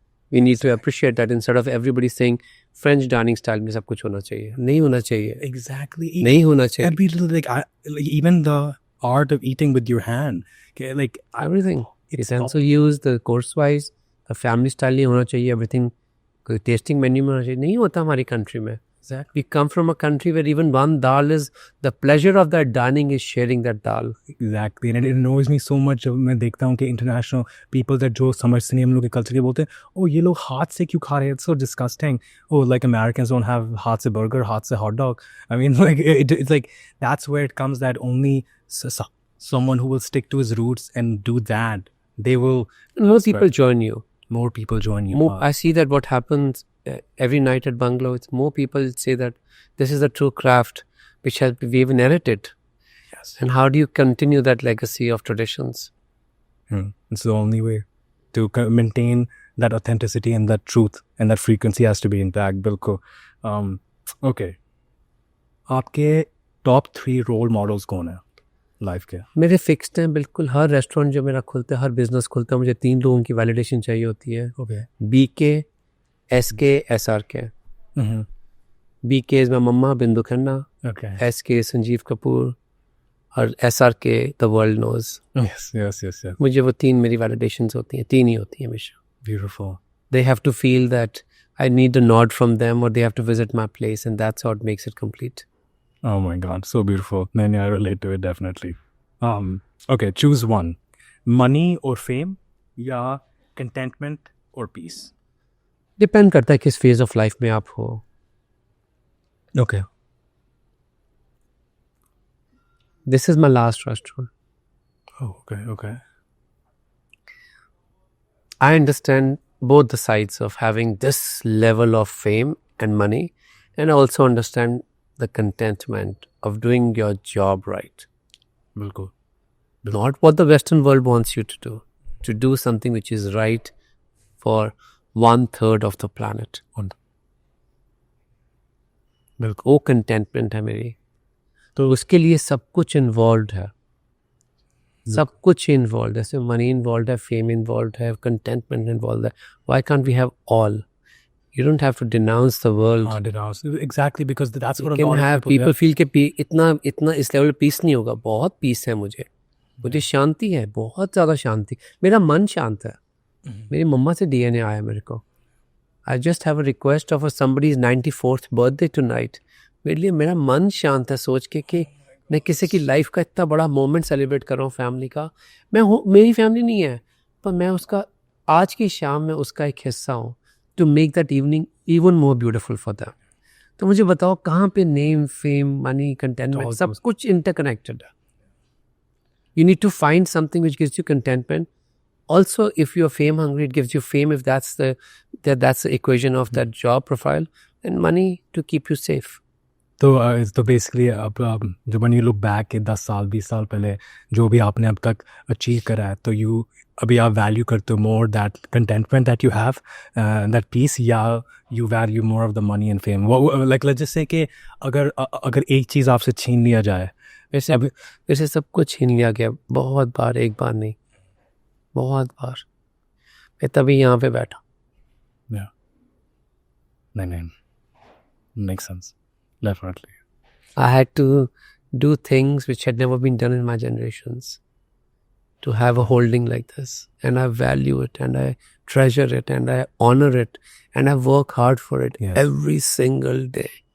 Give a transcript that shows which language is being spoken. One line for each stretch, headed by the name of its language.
English: We need to appreciate that instead of everybody saying French dining style
Hindi: में सब कुछ होना चाहिए. नहीं होना चाहिए.
English: exactly.
Hindi: नहीं होना चाहिए.
English: Every little like even the art of eating with your hand, okay, like Everything. it's Utensil use, the course wise, the family style नहीं होना चाहिए.
Hindi: Everything कोई tasting menu में होना चाहिए. नहीं होता हमारी country में.
English: exactly We come from a country where even one dal is, the pleasure of that dining is sharing that dal. exactly. And it annoys me so much
Hindi: जब मैं देखता हूँ कि international people that जो समझते नहीं हम लोग के culture के बोलते हैं, oh ये लोग हाथ से क्यों खा रहे हैं?
English: It's so disgusting. Oh, like Americans don't have हाथ से burger, हाथ से hot dog. I mean, like it's like that's where it comes that only someone who will stick to his roots and do that, they will. More people join you. More people join you. More, I see that what happens every night at Bungalow. It's more people say that this is the true craft which we've inherited. Yes. And how do you continue that legacy of traditions? It's the only way to maintain that authenticity and that truth, and that frequency has to be intact.
Hindi: बिल्कुल. Okay. आपके top 3 role models कौन है life के? मेरे fixed हैं बिल्कुल. हर restaurant जो मेरा खुलता है, हर बिजनेस खुलता है, मुझे 3 लोगों की वैलिडेशन चाहिए होती है.
English: Okay. BK, SK, SRK. BK is my mama, Bindu Khanna. Okay. SK, Sanjeev Kapoor. और SRK, the world knows. Yes.
Hindi: मुझे वो 3 मेरी वैलिडेशंस होती हैं. 3 ही होती हैं हमेशा.
English: Beautiful. They have to feel that I need a nod from them, or they have to visit my place, and that's what makes it complete. Oh my God, so beautiful. Man, I relate to it definitely. Okay, choose one. Money or fame, या contentment or peace?
Hindi: Depend करता है किस phase of life में आप हो.
English: Okay. This is my last restaurant. Oh, okay. I understand both the sides of having this level of fame and money, and I also understand the contentment of doing your job right.
Hindi: बिल्कुल.
English: Not what the Western world wants you to do something which is right for 1/3 of the planet.
Hindi: बिल्कुल. वो contentment है मेरी. तो उसके लिए सब कुछ involved है. सब कुछ involved है. जैसे money involved है, fame involved है, contentment involved है.
English: Why can't we have all? You don't have to denounce the world. Exactly, because that's what You a lot can have of people
Hindi: people feel कि इतना इस level पे piece नहीं होगा. बहुत piece है मुझे शांति है, बहुत ज़्यादा शांति. मेरा मन शांत है. मेरी मम्मा से DNA आया मेरे को.
English: I just have a request of somebody's 94th birthday tonight.
Hindi: मेरे लिए मेरा मन शांत है सोच के कि मैं किसी की लाइफ का इतना बड़ा मोमेंट सेलिब्रेट कर रहा हूँ फैमिली का, मेरी फैमिली नहीं है पर मैं उसका आज की शाम में उसका एक हिस्सा हूँ,
English: To make that evening even more beautiful for them.
Hindi: तो मुझे बताओ कहाँ पे नेम, फेम, मनी, कंटेंटमेंट सब कुछ इंटरकनेक्टेड है।
English: You need to find something which gives you contentment. Also, if you're fame hungry, it gives you fame if that's the equation of that job profile, and money to keep you safe. तो basically अब जब when you look back के 10 साल 20 साल पहले जो भी आपने अब तक अचीव करा है, तो अभी आप वैल्यू करते हो more that contentment that you have, that peace, या you value more of the money and fame?
Hindi: Like let's just say कि अगर एक चीज़ आपसे छीन लिया जाए, वैसे सब कुछ छीन लिया गया बहुत बार, एक बार नहीं, बहुत बार। मैं तभी यहाँ पे बैठा।
English: नहीं, makes sense, definitely. I had to do things which had never been done in my generations to have a holding like this, and I value it, and I treasure it, and I honor it, and I work hard for it every single day.